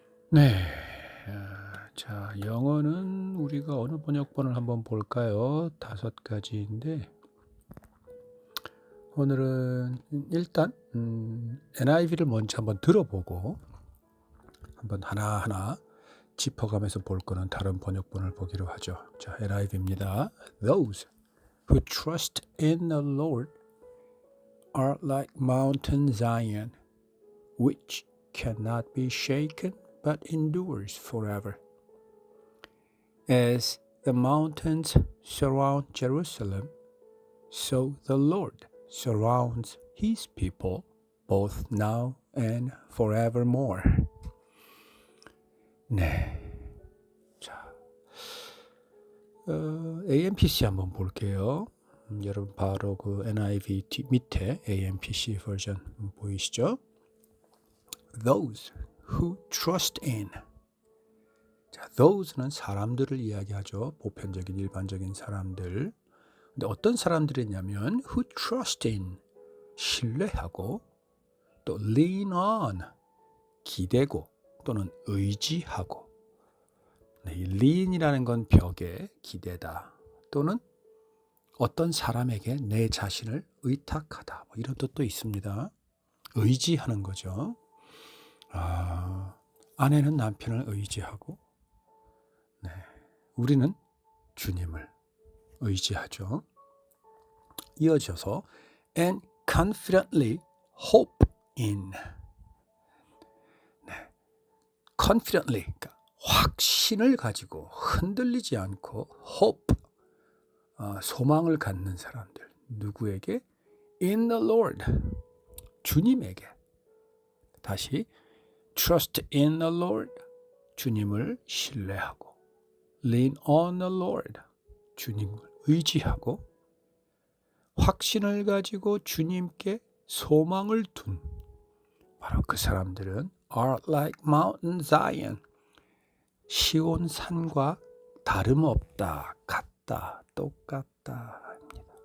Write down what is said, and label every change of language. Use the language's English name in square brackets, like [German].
[Korean] 네, 자, 영어는 우리가 어느 번역본을 한번 볼까요? 5가지인데 오늘은 일단 NIV를 먼저 한번 들어보고 한번 하나하나 짚어가면서 볼 거는 다른 번역본을 보기로 하죠. 자, NIV입니다. [English] Those who trust in the Lord are like Mountain Zion, which cannot be shaken but endures forever. As the mountains surround Jerusalem, so the Lord surrounds his people both now and forevermore. [Korean] 네. 자, AMPC 한번 볼게요. 여러분 바로 그 NIV 밑에 AMPC 버전 보이시죠? [English] Those who trust in. [Korean] 자, those는 사람들을 이야기하죠. 보편적인 일반적인 사람들. 근데 어떤 사람들이냐면 who trust in 신뢰하고 또 lean on 기대고 또는 의지하고. 네, 이 lean이라는 건 벽에 기대다 또는 어떤 사람에게 내 자신을 의탁하다 뭐 이런 뜻도 있습니다. 의지하는 거죠. 아내는 남편을 의지하고 네, 우리는 주님을 의지하죠. [English] 이어져서 and confidently hope in. [Korean] 네, confidently 그러니까 확신을 가지고 흔들리지 않고 hope 소망을 갖는 사람들. [English] 누구에게? In the Lord. 주님에게. 다시 trust in the Lord. 주님을 신뢰하고 lean on the Lord. [Korean] 주님을 의지하고 확신을 가지고 주님께 소망을 둔 바로 그 사람들은 are like Mountain Zion. 시온 산과 다름없다, 같다, 똑같다 합니다.